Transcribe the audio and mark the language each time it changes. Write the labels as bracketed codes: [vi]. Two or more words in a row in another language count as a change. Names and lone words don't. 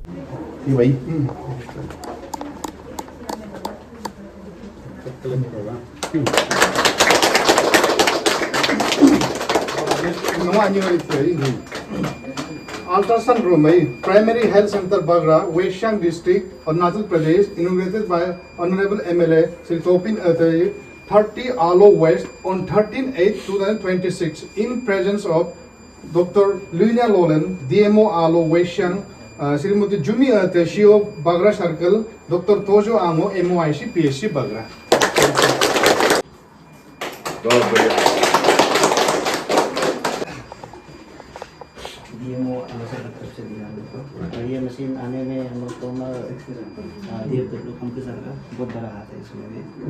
[en] Ultrasound room Primary Health Center Bagra, West Siang District, Arunachal Pradesh, inaugurated by Honorable MLA Sri Topin Athai, 30 Alo West on 13/8/2026 in presence of Dr. Luina Lolan, DMO Alo West Siang, Srimati Jumi Athai, CEO Bagra Circle, Dr. Tojo Amo, MOIC, PSC Bagra. [hi] ये मशीन आने में हम लोग को कंप्यूटर का बहुत बड़ा हाथ है इसमें भी।